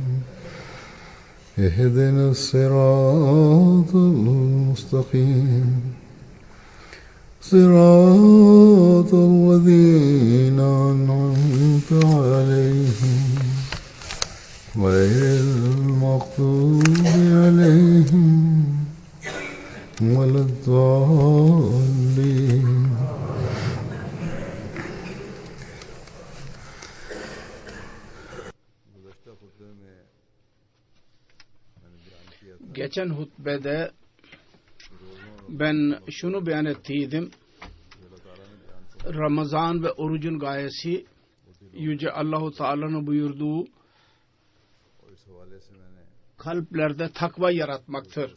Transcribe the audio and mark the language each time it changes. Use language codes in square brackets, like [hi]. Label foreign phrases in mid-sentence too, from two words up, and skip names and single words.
[ar] اهدنا الصراط المستقيم صراط الذين أنعمت عليهم غير المغضوب عليهم ولا الضالين. [tr] Geçen hutbede ben şunu beyan ettiydim. Ramazan ve orucun gayesi Yüce Allah-u Teala'nın buyurduğu kalplerde takva yaratmaktır.